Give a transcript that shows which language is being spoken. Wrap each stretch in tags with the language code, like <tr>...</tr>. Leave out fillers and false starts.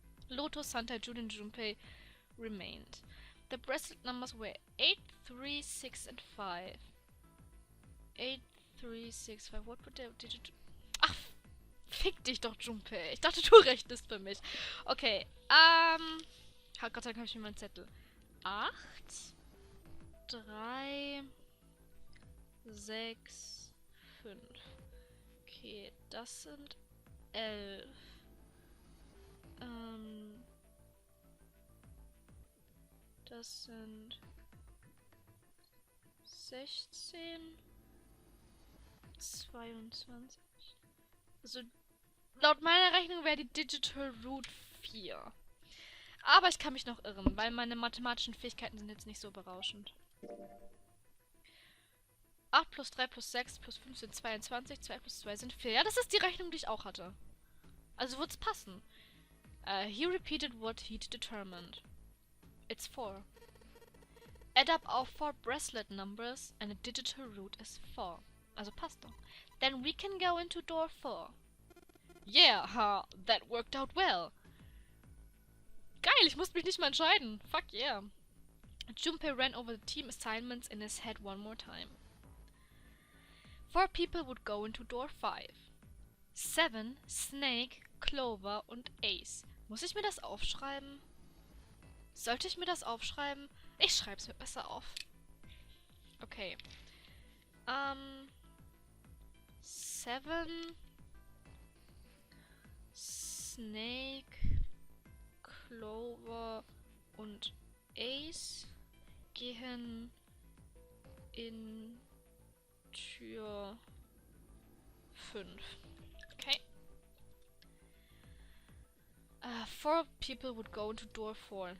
<en>Lotus, Santa, June and Junpei remained. The bracelet numbers were 8, 3, 6 and 5. 8, 3, 6, 5. What would their digital...</en> <de>Ach, fick dich doch, Junpei. Ich dachte, du rechnest für mich. Okay, Gott sei Dank habe ich mir meinen Zettel. 8, 3, 6, 5. Okay, das sind 11. Das sind 16, 22. Also, laut meiner Rechnung wäre die Digital Root 4. Aber ich kann mich noch irren, weil meine mathematischen Fähigkeiten sind jetzt nicht so berauschend. 8 plus 3 plus 6 plus 5 sind 22, 2 plus 2 sind 4. Ja, das ist die Rechnung, die ich auch hatte. Also wird's passen.</de> <en>He repeated what he'd determined. It's 4. Add up our 4 bracelet numbers and the digital root is 4.</en> <de>Also passt doch.</de> <en>Then we can go into door 4. Yeah, that worked out well.</en> <de>Geil, ich musste mich nicht mal entscheiden.</de> <en>Fuck yeah. Junpei ran over the team assignments in his head one more time. 4 people would go into door 5.</en> <de>7, Snake, Clover und Ace. Muss ich mir das aufschreiben? Sollte ich mir das aufschreiben? Ich schreibe es mir besser auf. Okay. 7, Snake, Clover und Ace gehen in Tür 5. Okay.</de> <en>4 people would go into door 4.</en>